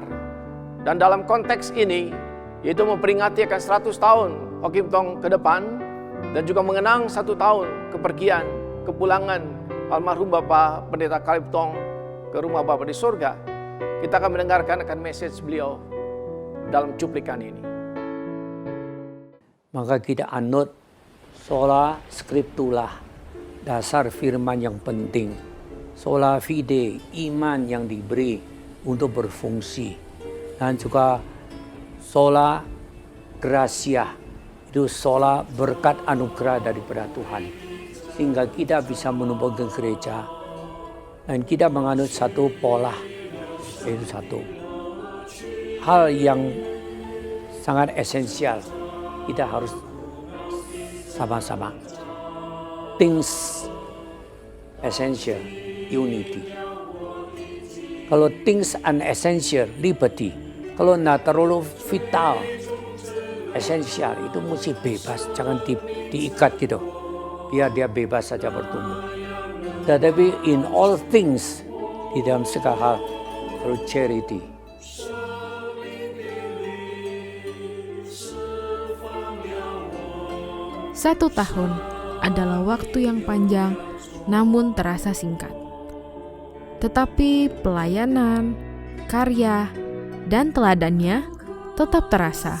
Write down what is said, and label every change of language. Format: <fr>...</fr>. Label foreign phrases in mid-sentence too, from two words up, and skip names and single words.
<id>Dan dalam konteks ini, yaitu memperingati akan 100 tahun Ho Kim Tong ke depan, dan juga mengenang 1 tahun kepergian, kepulangan almarhum Bapak Pendeta Caleb Tong ke rumah Bapa di surga. Kita akan mendengarkan akan message beliau dalam cuplikan ini. Maka kita anut</id> <la>sola scriptura,</la> <id>dasar firman yang penting.</id> <la>Sola fide,</la> <id>iman yang diberi untuk berfungsi. Dan juga</id> <la>sola gratia,</la> <id>itu sola berkat anugerah daripada Tuhan. Sehingga kita bisa menumpang gereja. Dan kita menganut satu pola, yaitu satu hal yang sangat esensial. Kita harus sama-sama.</id> <en>Things essential, unity. Kalau things unessential, liberty.</en> <id>Kalau tidak terlalu vital, esensial, itu mesti bebas. Jangan diikat gitu. Biar dia bebas saja bertumbuh.</id> <en>Tetapi in all things,</en> <id>di dalam segala hal,</id> <en>through charity.</en> <id>1 tahun adalah waktu yang panjang namun terasa singkat. Tetapi pelayanan, karya, dan teladannya tetap terasa.</id>